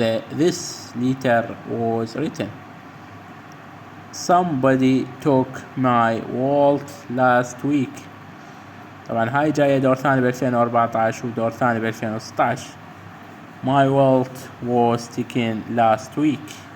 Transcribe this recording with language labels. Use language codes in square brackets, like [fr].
[en] This letter was written. Somebody took my wallet last week. [ar] طبعا هاي جاية دور ثاني ب 2014 ودور ثاني ب 2016. [en] My wallet was taken last week.